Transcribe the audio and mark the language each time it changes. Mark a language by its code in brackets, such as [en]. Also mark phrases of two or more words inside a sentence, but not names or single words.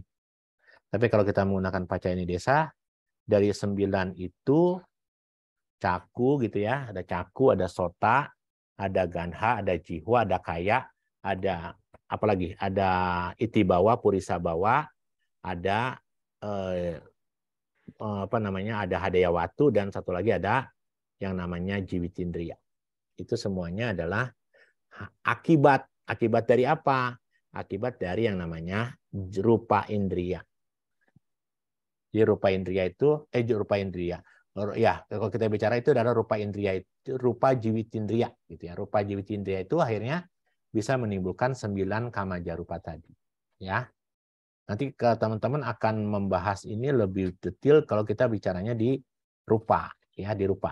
[id] Tapi kalau kita menggunakan [pi] Pacayani Desa, [id] dari 9 itu caku gitu ya, ada caku, ada sota, ada ganha, ada jihwa, ada kaya, ada apalagi, ada [pi] itibawa, purisabawa, [id] ada ada hadayawatu, dan satu lagi ada yang namanya jiwitindriya. Itu semuanya adalah akibat dari apa? Akibat dari yang namanya [pi] rupa indriya. [id] Jadi [pi] rupa indriya [id] itu [pi] rupa indriya. [id] Ya, kalau kita bicara itu adalah [pi] rupa indriya, [id] itu [pi] rupa jiwitindriya [id] gitu ya. [pi] Rupa jiwitindriya [id] itu akhirnya bisa menimbulkan 9 [pi] kamaja rupa [id] tadi. Ya. Nanti teman-teman akan membahas ini lebih detail kalau kita bicaranya di rupa, ya, di rupa.